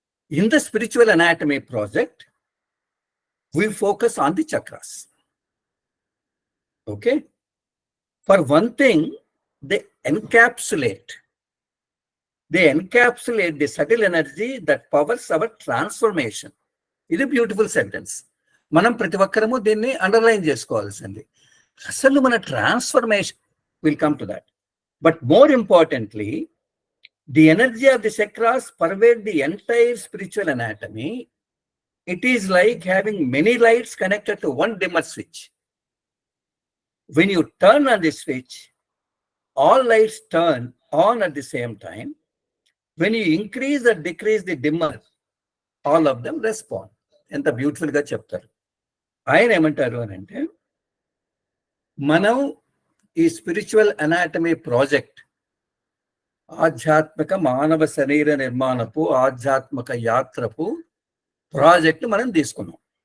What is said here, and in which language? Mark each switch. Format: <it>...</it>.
<en>In the spiritual anatomy project, we focus on the chakras. Okay, for one thing, they encapsulate the subtle energy that powers our transformation.</en> <te>ఇది beautiful sentence. మనం ప్రతి ఒక్కరము దీన్ని underline చేసుకోవాల్సింది. అసలు మన transformation</te> <en>Will come to that. But more importantly, the energy of the chakras pervade the entire spiritual anatomy. It is like having many lights connected to one dimmer switch. When you turn on the switch, all lights turn on at the same time. When you increase or decrease the dimmer, all of them respond.</en> <te>ఎంత beautiful గా చెప్తారు. ఆయన ఏమంటారు అని అంటే, మనం ఈ spiritual anatomy project, ఆధ్యాత్మిక మానవ శరీర నిర్మాణపు ఆధ్యాత్మిక యాత్రపు ప్రాజెక్ట్ మనం తీసుకున్నాం.</te>